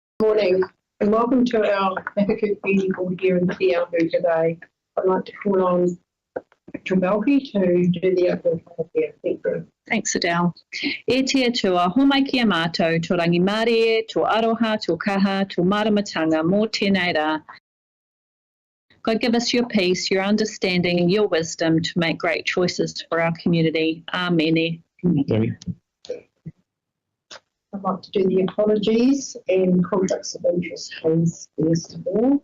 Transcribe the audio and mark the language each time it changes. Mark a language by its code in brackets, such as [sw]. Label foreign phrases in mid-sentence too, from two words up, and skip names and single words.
[en] morning and welcome to our Hiku meeting board here in Hiku today. I'd like to call on Dr. Belky to do the opening here. Thank you. Thanks, Adele. [mi] E tia tua, homai kia mātou, tō rangi mārie, tō aroha, tō kaha, tō maramatanga, mō tēnei rā. [en] God, give us your peace, your understanding and your wisdom to make great choices for our community. Amen. Amen. I'd like to do the apologies and conflicts of interest, please, first of all.